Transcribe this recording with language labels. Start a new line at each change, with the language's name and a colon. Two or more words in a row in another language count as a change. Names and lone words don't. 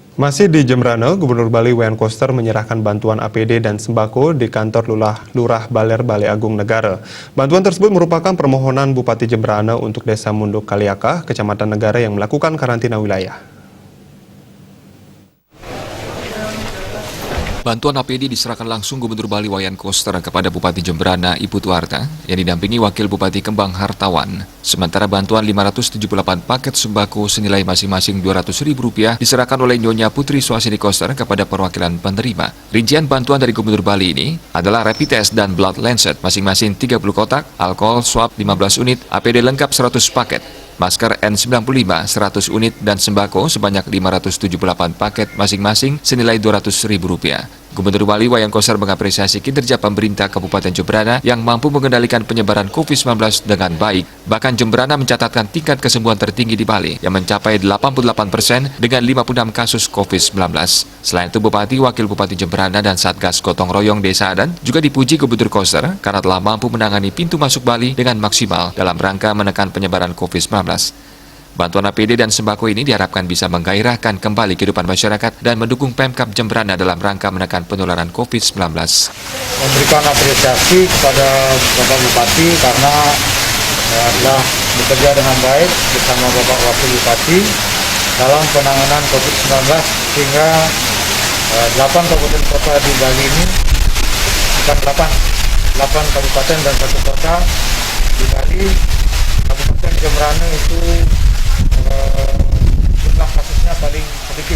Indonesian: Masih di Jembrana, Gubernur Bali Wayan Koster menyerahkan bantuan APD dan sembako di kantor Lurah Baler Balai Agung Negara. Bantuan tersebut merupakan permohonan Bupati Jembrana untuk Desa Munduk Kaliaka, Kecamatan Negara yang melakukan karantina wilayah. Bantuan APD diserahkan langsung Gubernur Bali Wayan Koster kepada Bupati Jembrana Ibu Tuarta yang didampingi Wakil Bupati Kembang Hartawan. Sementara bantuan 578 paket sembako senilai masing-masing Rp200.000 diserahkan oleh Nyonya Putri Suhasini Koster kepada perwakilan penerima. Rincian bantuan dari Gubernur Bali ini adalah
English: rapid test
Indonesian: dan
English: blood lancet
Indonesian: masing-masing 30 kotak, alkohol swab 15 unit, APD lengkap 100 paket, masker N95 100 unit dan sembako sebanyak 578 paket masing-masing senilai Rp200.000. Gubernur Bali Wayan Koster mengapresiasi kinerja pemerintah Kabupaten Jembrana yang mampu mengendalikan penyebaran COVID-19 dengan baik. Bahkan Jembrana mencatatkan tingkat kesembuhan tertinggi di Bali yang mencapai 88% dengan 56 kasus COVID-19. Selain itu, Bupati, Wakil Bupati Jembrana dan Satgas Gotong Royong Desa Adan juga dipuji Gubernur Koster karena telah mampu menangani pintu masuk Bali dengan maksimal dalam rangka menekan penyebaran COVID-19. Bantuan APD dan sembako ini diharapkan bisa menggairahkan kembali kehidupan masyarakat dan mendukung Pemkab Jembrana dalam rangka menekan penularan COVID-19. Memberikan apresiasi kepada Bapak Bupati karena telah bekerja dengan baik bersama Bapak Wakil Bupati dalam penanganan COVID-19 sehingga 8 kabupaten kota di Bali ini, bukan 8 kabupaten dan 1 kota di Bali, Kabupaten Jembrana itu jumlah kasusnya paling sedikit.